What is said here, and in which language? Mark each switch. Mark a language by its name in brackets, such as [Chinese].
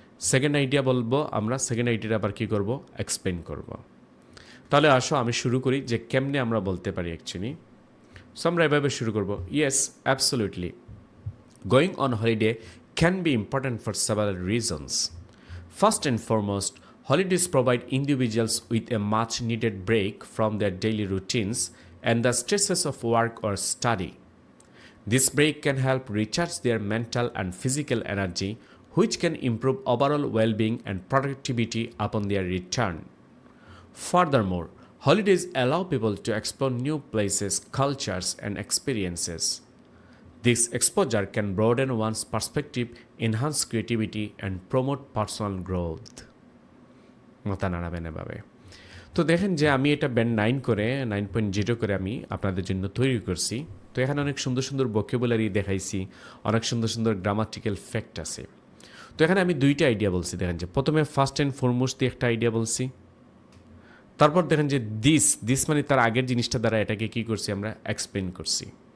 [Bangla] Second idea বলবো আমরা, second আইডিয়াটা আবার কী করবো এক্সপ্লেন করব। তাহলে আসো আমি শুরু করি যে কেমনে আমরা বলতে পারি অ্যাকচুয়ালি। সো আমরা এভাবে শুরু করবো, yes absolutely going on holiday can be important for several reasons. [English] First and foremost, holidays provide individuals with a much needed break from their daily routines and the stresses of work or study. This break can help recharge their mental and physical energy, which can improve overall well-being and productivity upon their return. Furthermore, holidays allow people to explore new places, cultures, and experiences. This exposure can broaden one's perspective, enhance creativity, and promote personal growth. [Bangla] মাথা নাড়াবেন এভাবে। তো দেখেন যে আমি এটা band 9 করে 9.0 করে আমি আপনাদের জন্য তৈরি করছি। তো এখানে অনেক সুন্দর সুন্দর ভোকাবুলারি দেখাইছি, অনেক সুন্দর সুন্দর গ্রামাটিক্যাল ফ্যাক্ট আছে। তো এখানে আমি 2টা আইডিয়া বলছি। দেখেন যে প্রথমে ফার্স্ট অ্যান্ড ফরমোস্ট দিয়ে একটা আইডিয়া বলছি, তারপর দেখেন যে দিস মানে তার আগের জিনিসটা দ্বারা এটাকে কি করছি আমরা এক্সপ্লেন করছি।